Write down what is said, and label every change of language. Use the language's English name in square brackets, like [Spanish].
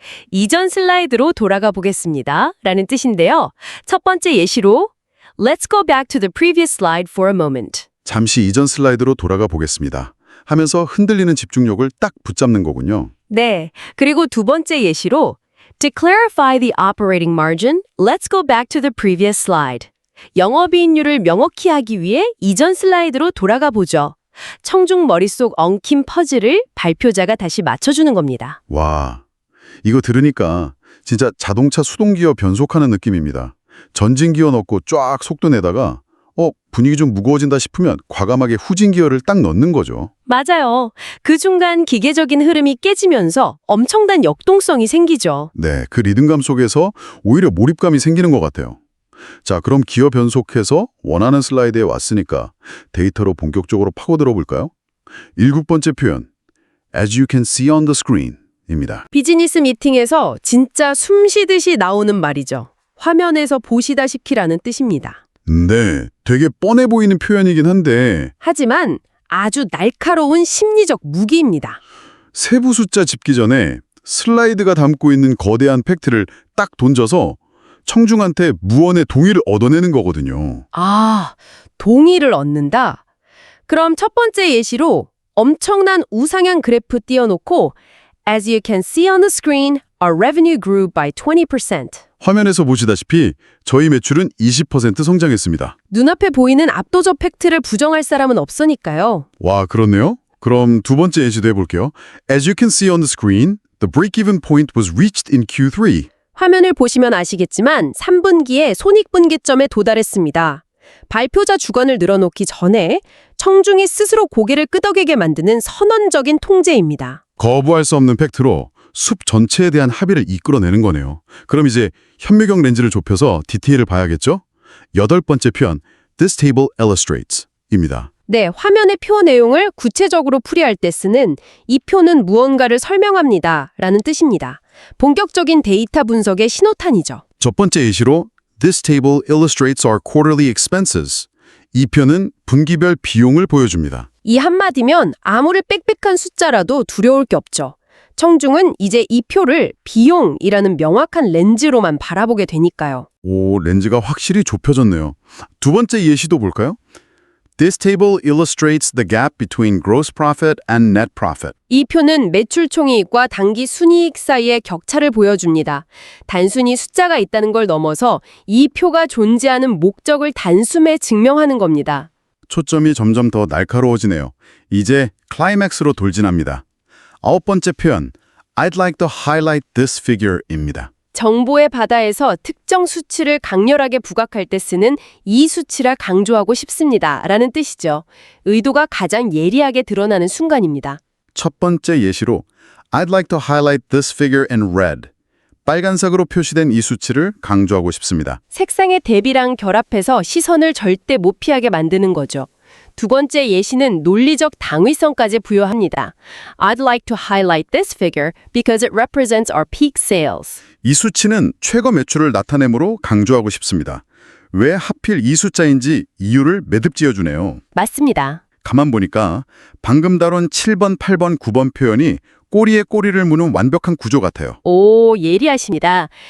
[Korean] 이전 슬라이드로 돌아가 보겠습니다 라는 뜻인데요. 첫 번째 예시로 [English] Let's go back to the previous slide for a moment. [Korean] 잠시 이전 슬라이드로 돌아가 보겠습니다. 하면서 흔들리는 집중력을 딱 붙잡는 거군요. 네, 그리고 두 번째 예시로 [English] To clarify the operating margin, let's go back to the previous slide. [Korean] 영업이익률을 명확히 하기 위해 이전 슬라이드로 돌아가 보죠. 청중 머릿속 엉킨 퍼즐을 발표자가 다시 맞춰주는 겁니다. 와, 이거 들으니까 진짜 자동차 수동기어 변속하는 느낌입니다. 전진기어 넣고 쫙 속도 내다가 분위기 좀 무거워진다 싶으면 과감하게 후진기어를 딱 넣는 거죠. 맞아요. 그 중간 기계적인 흐름이 깨지면서 엄청난 역동성이 생기죠. 네, 그 리듬감 속에서 오히려 몰입감이 생기는 것 같아요. 자, 그럼 기어 변속해서 원하는 슬라이드에 왔으니까 데이터로 본격적으로 파고들어 볼까요? 7번째 표현, [English] As you can see on the screen [Korean] 입니다. 비즈니스 미팅에서 진짜 숨 쉬듯이 나오는 말이죠. 화면에서 보시다시피라는 뜻입니다. 네, 되게 뻔해 보이는 표현이긴 한데 하지만 아주 날카로운 심리적 무기입니다. 세부 숫자 짚기 전에 슬라이드가 담고 있는 거대한 팩트를 딱 던져서 청중한테 무언의 동의를 얻어내는 거거든요. 아, 동의를 얻는다? 그럼 첫 번째 예시로 엄청난 우상향 그래프 띄워놓고 [English] As you can see on the screen, our revenue grew by 20%. [Korean] 화면에서 보시다시피 저희 매출은 20% 성장했습니다. 눈앞에 보이는 압도적 팩트를 부정할 사람은 없으니까요. 와, 그렇네요. 그럼 두 번째 예시도 해볼게요. [English] As you can see on the screen, the break-even point was reached in Q3. [Korean] 화면을 보시면 아시겠지만 3분기에 손익분기점에 도달했습니다. 발표자 주관을 늘어놓기 전에 청중이 스스로 고개를 끄덕이게 만드는 선언적인 통제입니다. 거부할 수 없는 팩트로 숲 전체에 대한 합의를 이끌어내는 거네요. 그럼 이제 현미경 렌즈를 좁혀서 디테일을 봐야겠죠? 8번째 표현, [English] This table illustrates [Korean] 입니다. 네, 화면의 표 내용을 구체적으로 풀이할 때 쓰는 이 표는 무언가를 설명합니다 라는 뜻입니다. 본격적인 데이터 분석의 신호탄이죠. 첫 번째 예시로 [English] This table illustrates our quarterly expenses. [Korean] 이 표는 분기별 비용을 보여줍니다. 이 한마디면 아무리 빽빽한 숫자라도 두려울 게 없죠. 청중은 이제 이 표를 비용이라는 명확한 렌즈로만 바라보게 되니까요. 오, 렌즈가 확실히 좁혀졌네요. 두 번째 예시도 볼까요? [English] This table illustrates the gap between gross profit and net profit. [Korean] 이 표는 매출 총이익과 당기 순이익 사이의 격차를 보여줍니다. 단순히 숫자가 있다는 걸 넘어서 이 표가 존재하는 목적을 단숨에 증명하는 겁니다. 초점이 점점 더 날카로워지네요. 이제 클라이맥스로 돌진합니다. 9번째 표현, [English] I'd like to highlight this figure입니다. [Korean] 정보의 바다에서 특정 수치를 강렬하게 부각할 때 쓰는 이 수치를 강조하고 싶습니다 라는 뜻이죠. 의도가 가장 예리하게 드러나는 순간입니다. 첫 번째 예시로 [English] I'd like to highlight this figure in red. [Korean] 빨간색으로 표시된 이 수치를 강조하고 싶습니다. 색상의 대비랑 결합해서 시선을 절대 못 피하게 만드는 거죠. 두 번째 예시는 논리적 당위성까지 부여합니다. [English] I'd like to highlight this figure because it represents our peak sales. [Korean] 이 수치는 최고 매출을 나타내므로 강조하고 싶습니다. 왜 하필 이 숫자인지 이유를 매듭지어주네요. 맞습니다. 가만 보니까 방금 다룬 7번, 8번, 9번 표현이 꼬리에 꼬리를 무는 완벽한 구조 같아요. 오, 예리하십니다.